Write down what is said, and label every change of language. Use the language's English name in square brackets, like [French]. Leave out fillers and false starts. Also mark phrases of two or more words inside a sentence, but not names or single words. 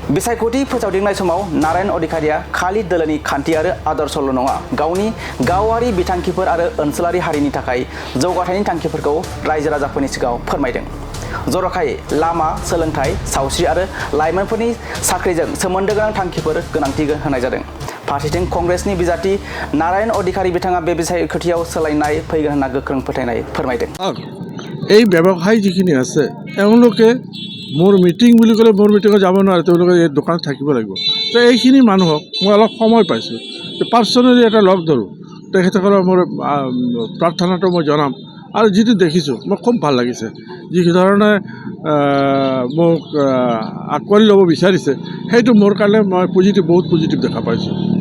[Bodo] बिसायख'थि फोसावदिंनाय समाव नारायण अधिकारीया खालि दोलोनि खान्थि आरो आदर्शल' नङा, गावनि गावारि बिथांखिफोर आरो ओनसोलारि हारिनि थाखाय जौगाथायनि थांखिफोरखौ रायजो राजाफोरनि सिगाङाव फोरमायदों। जर'खायै लामा, सोलोंथाइ, सावस्रि आरो लाइमोनफोरनि साख्रिजों सोमोन्दो गोनां थांखिफोर गोनांथि होनाय जादों। फारसेथिं कंग्रेसनि बिजाथि नारायण अधिकारी बिथाङा बे बिसायख'थियाव सोलायनाय फैगोन होनना गोख्रों फोथायनाय फोरमायदों। [Assamese] এই ব্যৱসায়ী যিখিনি আছে তেওঁলোকে মোৰ মিটিং বুলি ক'লে মোৰ মিটিঙত যাব নোৱাৰে, তেওঁলোকে এই দোকানত থাকিব লাগিব। তো এইখিনি মানুহক মই অলপ সময় পাইছোঁ, পাৰ্চনেলি এটা লগ ধৰোঁ, তেখেতসকলৰ মোৰ প্ৰাৰ্থনাটো মই জনাম। আৰু যিটো দেখিছোঁ মোক খুব ভাল লাগিছে, যি ধৰণে মোক আঁকোৱালি ল'ব বিচাৰিছে সেইটো মোৰ কাৰণে মই বহুত পজিটিভ দেখা পাইছোঁ।